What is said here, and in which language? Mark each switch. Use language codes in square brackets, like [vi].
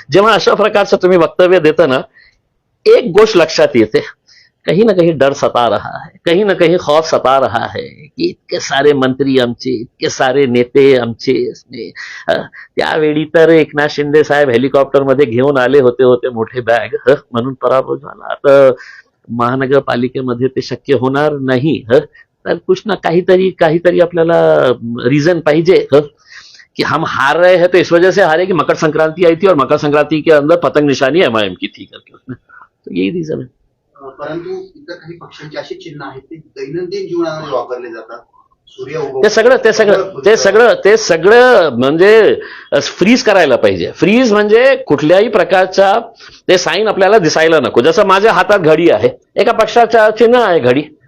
[mr] जेव्हा अशा प्रकारचं तुम्ही वक्तव्य देता ना, एक गोष्ट लक्षात येते, [hi] कहीं ना कहीं डर सता रहा है, [mr] कहीं ना कहीं खौफ सता रहा है की इतके सारे मंत्री आमचे, इतके सारे नेते आमचे. त्यावेळी तर एकनाथ शिंदे साहेब हेलिकॉप्टरमध्ये घेऊन आले होते मोठे बॅग, म्हणून पराभव झाला. तर महानगरपालिकेमध्ये ते शक्य होणार नाही. तर कुछ ना काहीतरी आपल्याला रीजन पाहिजे [hi] कि हम हार रहे हैं तो इस वजह से हारे कि मकर संक्रांति आई थी और मकर संक्रांति के अंदर पतंग निशानी एमआईएम की थी करके उसमें. तो यही रीजन है. [mr] परंतु इतर काही पक्षांची अशी चिन्ह आहेत ते दैनंदिन जीवनामध्ये वापरले जातात. सूर्य ते सगळं म्हणजे फ्रीज करायला पाहिजे. फ्रीज म्हणजे कुठल्याही प्रकारचा ते साईन आपल्याला दिसायला नको. जसं माझ्या हातात घडी आहे, एका पक्षाचा चिन्ह आहे घडी.